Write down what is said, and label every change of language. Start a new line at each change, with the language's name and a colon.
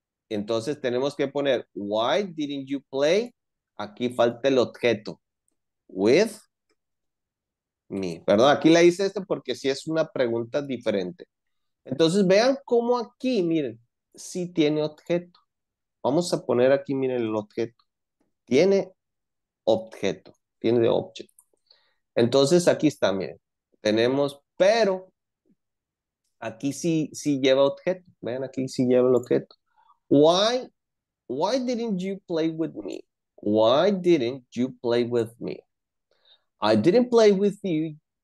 Spanish: Entonces tenemos que poner
English: why didn't you play?
Spanish: Aquí falta el objeto.
English: With me.
Spanish: Perdón, aquí la hice esto porque sí es una pregunta diferente. Entonces vean cómo aquí, miren, sí tiene objeto. Vamos a poner aquí, miren el objeto. Tiene objeto, tiene de object. Entonces aquí está, miren. Tenemos, pero aquí sí lleva objeto. Vean, aquí sí lleva el objeto.
English: Why, why didn't you play with me? Why didn't you play with me? I didn't play with you